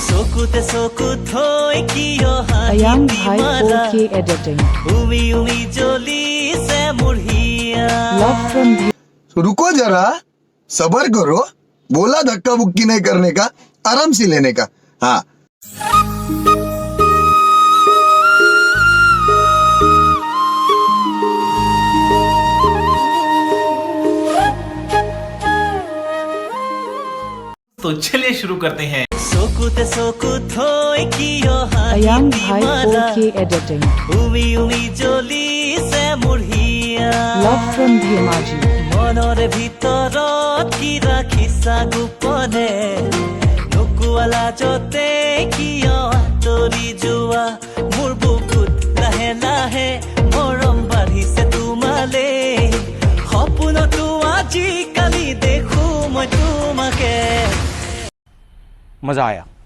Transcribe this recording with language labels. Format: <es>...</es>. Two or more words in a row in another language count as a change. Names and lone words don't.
<as>চকুতে চকু থৈ কিয় Ayang হাঁহি Bhai মাৰা</as> <en>4K editing.</en> <as>উমি উমি জ্বলিছে মোৰ হিয়া</as> <en>Love from</en> <hi>रुको जरा, सबर करो। बोला धक्का बुक्की नहीं करने का, आराम से लेने का। हाँ, तो चलिए शुरू करते हैं।</hi> <as>চকুতে চকু থৈ কিয় Ayang হাঁহি Bhai মাৰা</as> <en>4K editing.</en> <as>উমি উমি জ্বলিছে মোৰ হিয়া</as> <en>Love from Bhimaji.</en> <as>মনৰে ভিতৰত কি ৰাখিছা গোপনে নোকোৱা লাজতে কিয় আঁতৰি যোৱা মোৰ বুকুত লাহে লাহে মৰম বাঢ়িছে তোমালে সপোনতো আজিকালি দেখো মই তোমাকে</as> <hi>मजा आया।</hi>